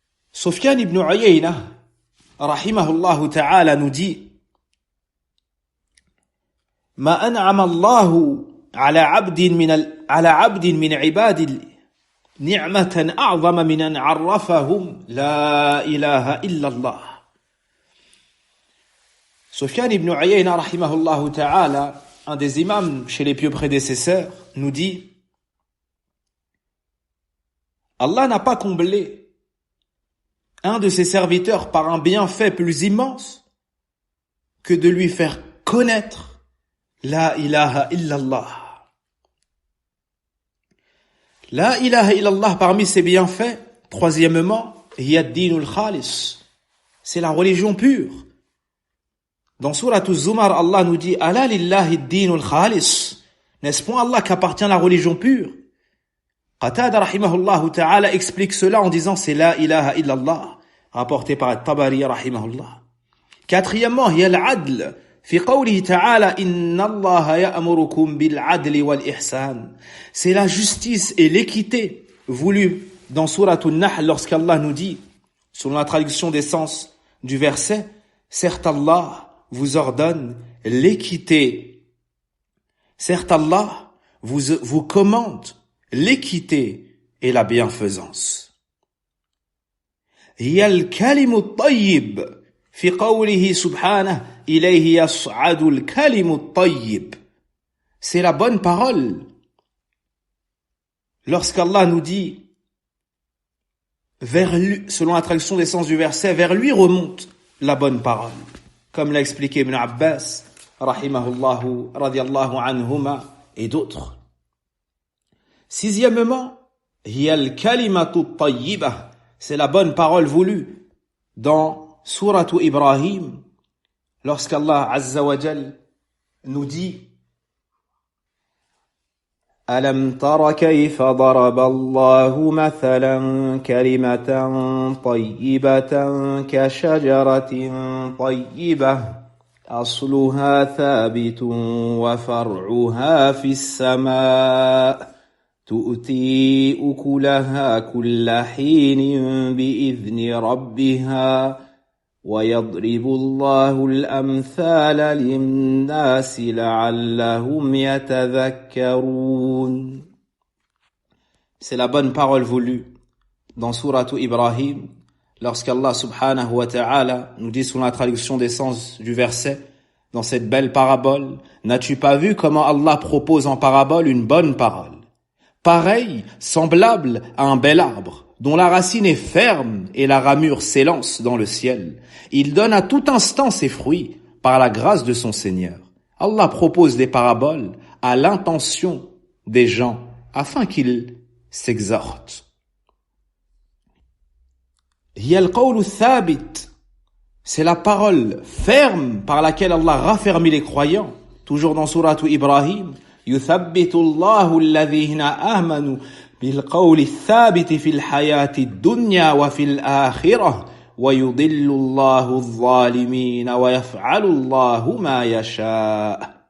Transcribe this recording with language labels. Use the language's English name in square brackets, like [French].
[Arabic] Sufyan ibn Uyayna, rahimahullah ta'ala, [French] nous dit [Arabic] ما أنعم الله على عبد من عباد نعمة أعظم من أن عرفهم لا إله إلا الله. [French] Sufyan ibn Uyayna rahimahullah ta'ala, un des imams chez les pieux prédécesseurs, nous dit Allah n'a pas comblé un de ses serviteurs par un bienfait plus immense que de lui faire connaître La ilaha illallah. La ilaha illallah parmi ses bienfaits, troisièmement, [Arabic] hiya ad-dinul khalis. [French] C'est la religion pure. Dans Sourate Az-Zumar, Allah nous dit [Arabic] Ala lillahi ad-dinul khalis. [French] N'est-ce point Allah qu'appartient la religion pure? Qatada rahimahullah ta'ala explique cela en disant c'est la ilaha illallah, rapporté par At-Tabari rahimahullah. [Arabic] Quatrièmement, hiya al-adl. في قوله تعالى إن الله يأمركم بالعدل والإحسان. [French] C'est la justice et l'équité voulue dans Sourate An-Nahl lorsqu'Allah nous dit, selon la traduction des sens du verset, certes Allah vous ordonne l'équité. Certes Allah vous commande l'équité et la bienfaisance. [Arabic] هي الكلم الطيب في قوله سبحانه إليه يصعد الكلم الطيب. [French] C'est la bonne parole. Lorsqu'Allah nous dit, vers lui, selon la traduction des sens du verset, vers lui remonte la bonne parole. Comme l'a expliqué Ibn Abbas, rahimahullahu, radiyallahu anhuma, et d'autres. [Arabic] Sixièmement, hiya al-kalimatu at-tayyibah. [French] C'est la bonne parole voulue dans Sourate Ibrahim, lorsqu'Allah Azza wa Jal nous dit [Arabic] ألم تر كيف ضرب الله مثلا كلمة طيبة كشجرة طيبة أصلها ثابت وفرعها في السماء تؤتي أكلها كل حين بإذن ربها ويضرب الله الأمثال للناس لعلهم يتذكرون. [French] C'est la bonne parole voulue dans Sourate Ibrahim, lorsqu'Allah subhanahu wa ta'ala nous dit sous la traduction des sens du verset, dans cette belle parabole, n'as-tu pas vu comment Allah propose en parabole une bonne parole, pareille, semblable à un bel arbre, dont la racine est ferme et la ramure s'élance dans le ciel. Il donne à tout instant ses fruits par la grâce de son Seigneur. Allah propose des paraboles à l'intention des gens afin qu'ils s'exhortent. [Arabic] Hiya al-qawlu thabit, [French] c'est la parole ferme par laquelle Allah raffermit les croyants. Toujours dans Sourate Ibrahim, [Arabic] yuthabbitu Allahu alladhina amanu بالقول الثابت في الحياة الدنيا وفي الآخرة ويضل الله الظالمين ويفعل الله ما يشاء.